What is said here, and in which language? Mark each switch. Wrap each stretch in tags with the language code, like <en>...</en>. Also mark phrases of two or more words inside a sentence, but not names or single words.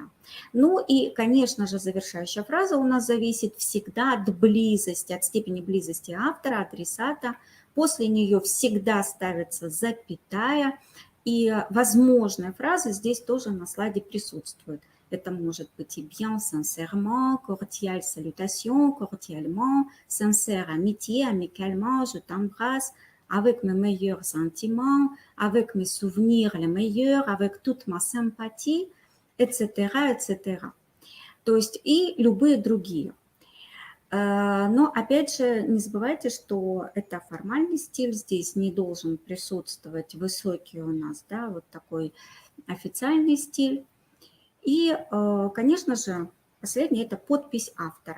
<ru>Ну и, конечно же, завершающая фраза у нас зависит всегда от близости, от степени близости автора, адресата. После нее всегда ставится запятая, и возможная фраза здесь тоже на слайде присутствует. Это может быть и</ru> <fr>bien, sincèrement, cordial salutation, cordialement, sincère amitié, amicalement, je t'embrasse, avec mes meilleurs sentiments, avec mes souvenirs les meilleurs, avec toute ma sympathie, etc., etc.</fr> <ru>То есть и любые другие. Но опять же, не забывайте, что это формальный стиль, здесь не должен присутствовать высокий у нас, да, вот такой официальный стиль. И, конечно же, последнее – это подпись автора.</ru>